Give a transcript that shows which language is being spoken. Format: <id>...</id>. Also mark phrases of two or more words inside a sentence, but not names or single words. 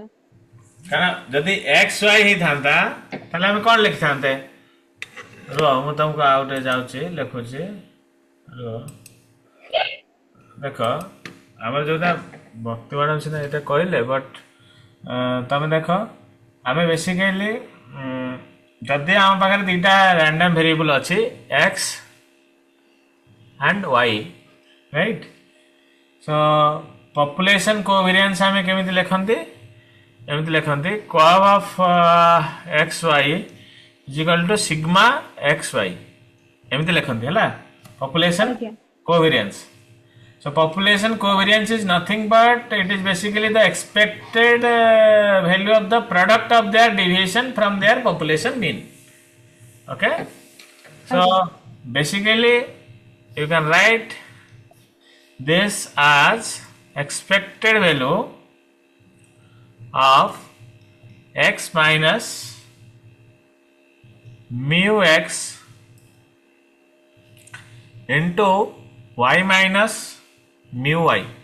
<or>କାରଣ ଯଦି x y ହିଁ ଥାନ୍ତା ତାହେଲେ ଆମେ କଣ ଲେଖିଥାନ୍ତେ ରୁହ ମୁଁ ତମକୁ ଆଉ ଗୋଟେ ଯାଉଛି ଲେଖୁଛି ରୁହ ଦେଖ ଆମର ଯୋଉଟା ବର୍ତ୍ତମାନ ଅଛି ନା ଏଇଟା କହିଲେ ବଟ୍ ତମେ ଦେଖ ଆମେ ବେସିକାଲି ଯଦି ଆମ ପାଖରେ ଦୁଇଟା</or> <en>random variable</en> <or>ଅଛି</or> <en>x and y right so population covariance</en> <or>ଆମେ କେମିତି ଲେଖନ୍ତି ଏମିତି ଲେଖନ୍ତି</or> <en>curve of xy is equal to sigma xy</en> <or>ଏମିତି ଲେଖନ୍ତି ହେଲା population ଆଜ୍ଞା</or> <en>covariance. So population covariance is nothing but it is basically the expected value of the product of their deviation from their population mean. Okay. So basically you can write this as expected value of x minus mu x into y minus mu y.</en>